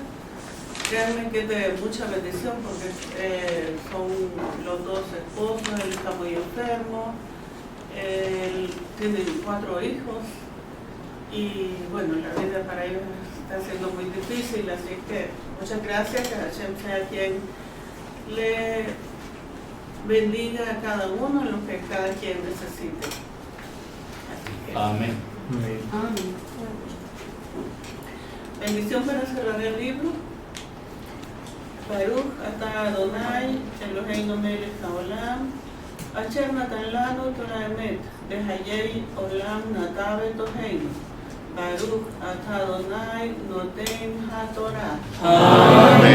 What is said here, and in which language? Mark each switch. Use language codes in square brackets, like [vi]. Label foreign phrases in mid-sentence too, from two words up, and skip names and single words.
[es] Créanme que es de mucha bendición porque son los 2 esposos, él está muy enfermo, él tiene 4 hijos y bueno, la vida para ellos está siendo muy difícil, así que muchas gracias, que Hashem sea quien le bendiga a cada uno en lo que cada quien necesite. Amén. Amén. Bendición para cerrar el libro. [he] ברוך אתה אדני אלהינו מלך העולם אשר נתן לנו תורה אמת בחיי עולם נדב בתוכנו. ברוך אתה אדני נותן התורה.